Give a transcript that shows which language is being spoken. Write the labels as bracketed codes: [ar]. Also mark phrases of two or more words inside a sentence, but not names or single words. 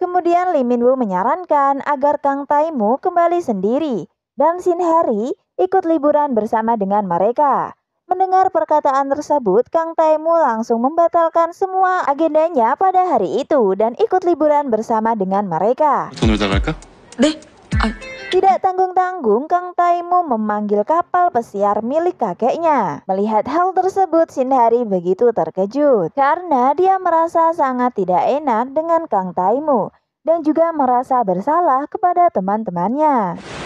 [id] Kemudian Lee Min-woo menyarankan agar Kang Taimu kembali sendiri dan Shinhari ikut liburan bersama dengan mereka. Mendengar perkataan tersebut, Kang Taimu langsung membatalkan semua agendanya pada hari itu dan ikut liburan bersama dengan mereka. [ko] 더 놀다 갈까? 네? 아, [id] Tidak tanggung-tanggung, Kang Taimu memanggil kapal pesiar milik kakeknya. Melihat hal tersebut, Shinhari begitu terkejut karena dia merasa sangat tidak enak dengan Kang Taimu dan juga merasa bersalah kepada teman-temannya.